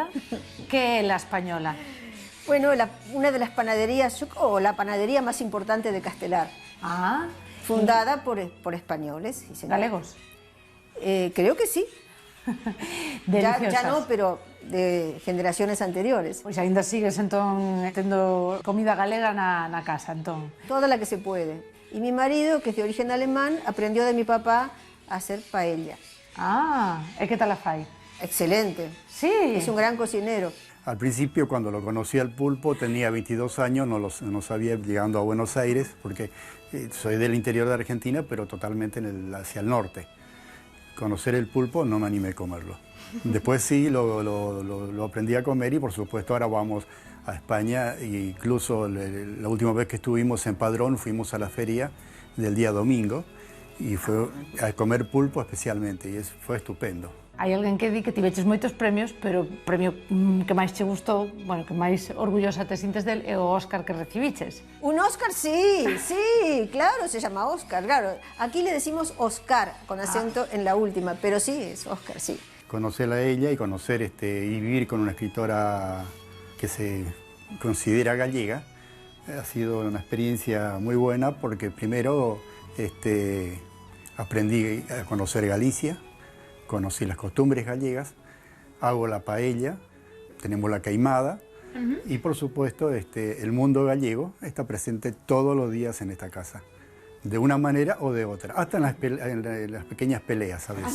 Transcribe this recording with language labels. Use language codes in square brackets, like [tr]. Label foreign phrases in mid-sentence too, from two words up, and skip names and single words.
[gl] ¿Qué é La Española? [es] Bueno, una de las panaderías, o la panadería más importante de Castelar. Ah. Fundada por españoles. Sí, [gl] ¿Galegos? [es] Creo que sí. Deliciosas. Ya no, pero de generaciones anteriores. [gl] Pois ainda sigues entón tendo comida galega na casa, entón. [es] Toda la que se puede. Y mi marido, que es de origen alemán, aprendió de mi papá a hacer paella. Ah, ¿y qué tal la fai? Excelente. Sí. Es un gran cocinero. Al principio, cuando lo conocí al pulpo, tenía 22 años, no sabía, llegando a Buenos Aires, porque soy del interior de Argentina, pero totalmente hacia el norte. Conocer el pulpo no me animé a comerlo. Después sí, lo aprendí a comer y por supuesto ahora vamos a España e incluso la última vez que estuvimos en Padrón fuimos a la feria del día domingo y fue a comer pulpo especialmente y fue estupendo. [gl] Hai alguén que di que tiveches moitos premios, pero o premio que máis che gustou, bueno, que máis orgullosa te sintes del é o Óscar que recibiches. [es] Un Óscar, sí, claro, se llama Óscar, claro. Aquí le decimos Oscar, con acento en la última, pero sí, es Óscar, sí. Conocerla a ella y conocer y vivir con una escritora que se considera gallega ha sido una experiencia muy buena porque primero aprendí a conocer Galicia, conocí las costumbres gallegas, hago la paella, tenemos la queimada y por supuesto el mundo gallego está presente todos los días en esta casa, de una manera o de otra, hasta en las pequeñas peleas a veces.